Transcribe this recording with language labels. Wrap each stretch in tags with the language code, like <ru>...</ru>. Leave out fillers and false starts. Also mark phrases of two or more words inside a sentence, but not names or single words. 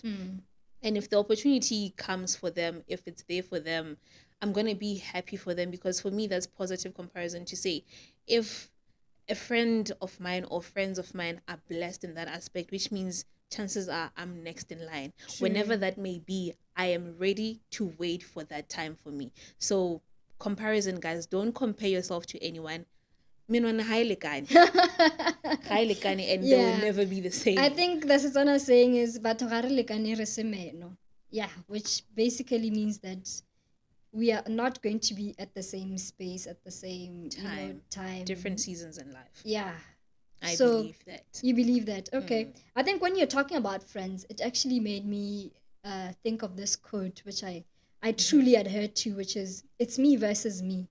<en>And if the opportunity comes for them, if it's there for them, I'm going to be happy for them, because for me, that's positive comparison to say, if a friend of mine or friends of mine are blessed in that aspect, which means chances are I'm next in line. Whenever that may be, I am ready to wait for that time for me. So comparison, guys, don't compare yourself to anyone. And they will never be the same. I think the Setswana saying is</en> <tn>"Batho ga re lekane re se meno."</tn> <en>Yeah, which basically means that we are not going to be at the same space at the same time. Different seasons in life. Yeah. I So believe that. You believe that? Okay. I think when you're talking about friends, it actually made me think of this quote, which I truly adhere to, which is, it's me versus me.</en>